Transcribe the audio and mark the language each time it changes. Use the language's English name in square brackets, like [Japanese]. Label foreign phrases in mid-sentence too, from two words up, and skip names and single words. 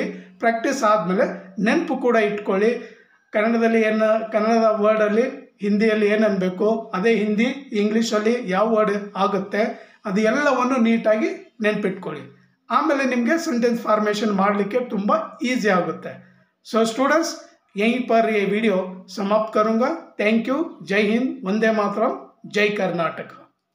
[Kannada] ಪ್ರಾಕ್ಟೀಸ್ ಆದಮೇಲೆ ನೆನಪು ಕೂಡ ಇಟ್ಕೊಳ್ಳಿ. ಕನ್ನಡದ ವರ್ಡಲ್ಲಿ ಹಿಂದಿಯಲ್ಲಿ ಏನು ಅನ್ಬೇಕು, ಅದೇ ಹಿಂದಿ ಇಂಗ್ಲೀಷಲ್ಲಿ ಯಾವ ವರ್ಡ್ ಆಗುತ್ತೆ ಅದು ಎಲ್ಲವನ್ನು ನೀಟಾಗಿ ನೆನಪಿಟ್ಕೊಳ್ಳಿ. ಆಮೇಲೆ ನಿಮಗೆ [English] sentence formation [Kannada] ಮಾಡಲಿಕ್ಕೆ ತುಂಬ ಈಸಿ ಆಗುತ್ತೆ. [English] so students [Hindi] यहीं पर ये वीडियो समाप्त करूंगा। [English] thank you. [Hindi] जय हिंद, वंदे मातरम, जय कर्नाटक।